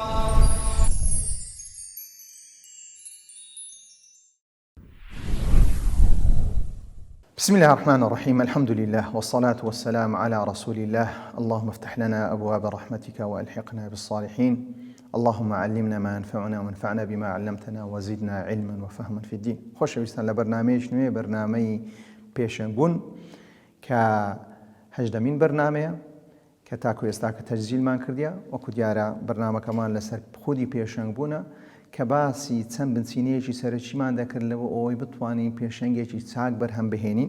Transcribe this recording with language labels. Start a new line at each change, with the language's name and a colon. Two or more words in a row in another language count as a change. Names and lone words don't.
Arabic: بسم الله الرحمن الرحيم. الحمد لله والصلاة والسلام على رسول الله. اللهم افتح لنا أبواب رحمتك وألحقنا بالصالحين. اللهم علمنا ما ينفعنا وانفعنا بما علمتنا وزدنا علما وفهما في الدين.
Central Kurdish: خۆشەویستان لە بەرنامەیەک نوێ بەرنامەی پێشەنگبوون کە هەژدەمین بەرنامەیە کە تاکو ئێستا کە تەجزیلمان کردیە وەکو دیارە بەرنامەکەمان لەسەر خودی پێشەنگبوونە کە باسی چەند بنچینەیەکی سەرەکیمان دەکرد لەوە ئەوەی بتوانین پێشەنگێکی چاک بەرهەم بهێنین.